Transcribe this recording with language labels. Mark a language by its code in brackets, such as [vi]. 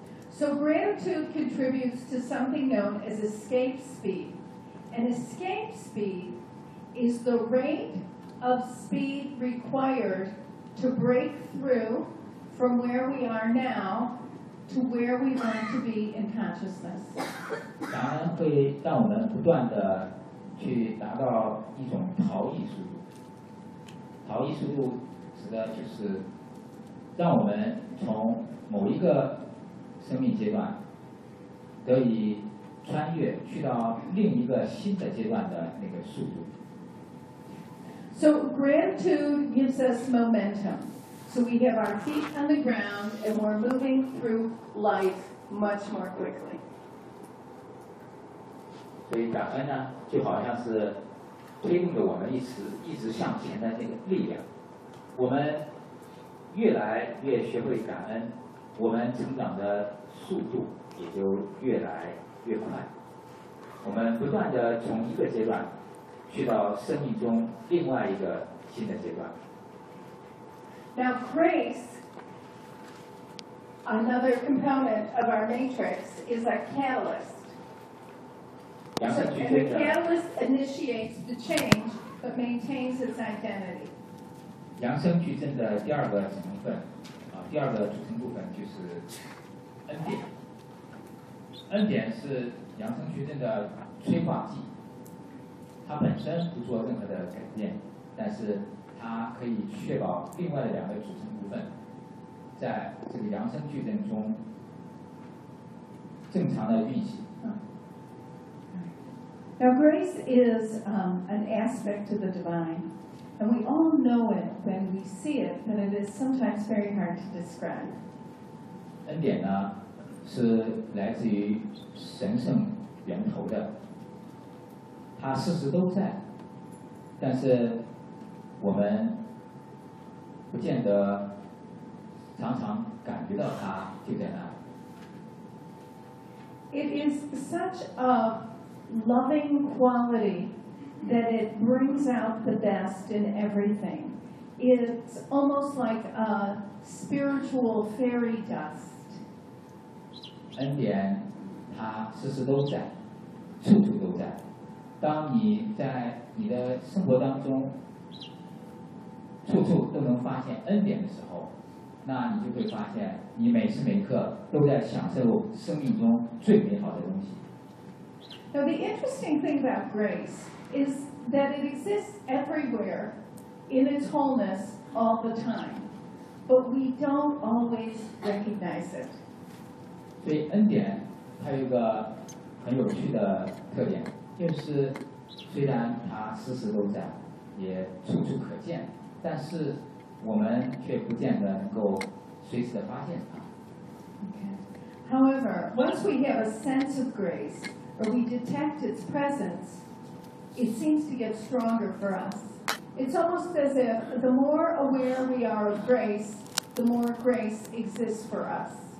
[en] So gratitude contributes to something known as escape speed. And escape speed is the rate of speed required to break through from where we are now to where we want to be in consciousness. [zh] 感恩会让我们不断的去达到一种逃逸速度。逃逸速度指的就是让我们从某一个生命阶段得以穿越去到另一个新的阶段的那个速度。 [en] So gratitude gives us momentum. So we have our feet on the ground and we're moving through life much more quickly. [zh] 所以感恩呢，就好像是推动着我们一直向前的那个力量。我们越来越学会感恩，我们成长的速度也就越来越快。我们不断的从一个阶段去到生命中另外一个新的阶段。 [en] Now grace, another component of our matrix, is a catalyst. And the catalyst initiates the change, but maintains its identity. [zh] 扬声矩阵的第二个成分，第二个组成部分就是恩典。恩典是扬声矩阵的催化剂。它本身不做任何的改变，但是它可以确保另外的两个组成部分在这个扬声矩阵中正常的运行。 [en] Now grace is an aspect of the divine, and we all know it when we see it, but it is sometimes very hard to describe. [zh] 恩典呢，是来自于神圣源头的。它事实都在，但是我们不见得常常感觉到它就在那。 [en] It is such a loving quality that it brings out the best in everything. It's almost like a spiritual fairy dust. [zh] 恩典，它事实都在，处处都在。当你在你的生活当中处处都能发现恩典的时候，那你就会发现你每时每刻都在享受生命中最美好的东西。 [en] Now the interesting thing about grace is that it exists everywhere in its wholeness all the time, but we don't always recognize it. [zh] 所以恩典它有一个很有趣的特点，就是虽然它时时都在，也处处可见，但是我们却不见得能够随时的发现它。 [en] However, once we have a sense of grace, or we detect its presence, it seems to get stronger for us. It's almost as if the more aware we are of grace, the more grace exists for us.